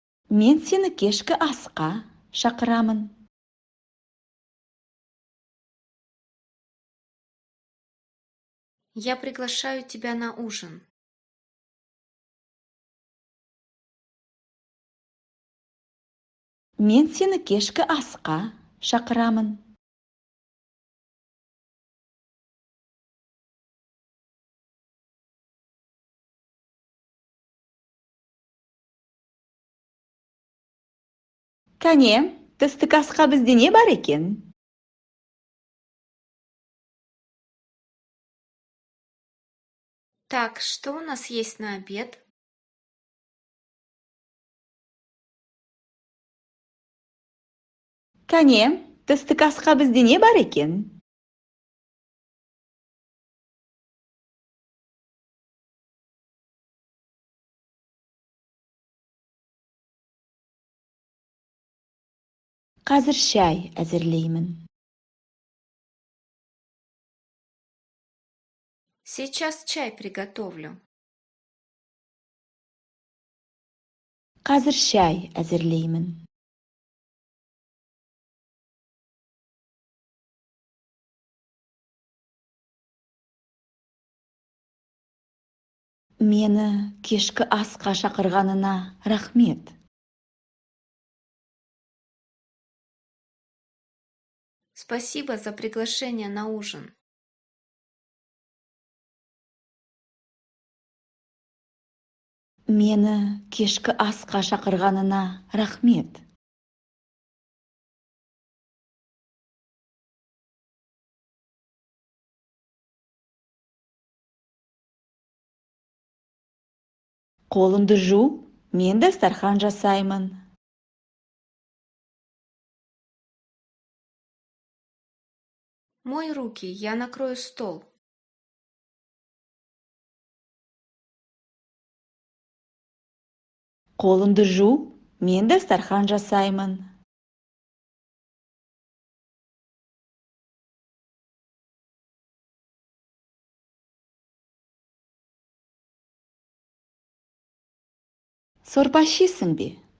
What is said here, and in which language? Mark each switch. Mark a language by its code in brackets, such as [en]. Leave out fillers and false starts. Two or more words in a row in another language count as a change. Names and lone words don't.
[kk] Мен сені кешкі асқа шақырамын. [ru] Я приглашаю тебя на ужин. [kk] Мен сені кешкі асқа шақырамын. Кәне, түстік асқа бізде не бар екен? [ru] Так, что у нас есть на обед? [kk] Кәне, түстік асқа бізде не бар екен? Қазір шәй әзірлеймін. [ru] Сейчас чай приготовлю. [kk] Қазір шәй әзірлеймін. Мені кешкі асқа шақырғанына рахмет. [ru] Спасибо за приглашение на ужин. [kk] Мені кешкі асқа шақырғанына рахмет. Қолыңды жу, мен дастархан жасаймын. [ru] Мой руки, я накрою стол. [kk] Қолыңды жу, мен дастархан жасаймын. Сорпа ішесің бе?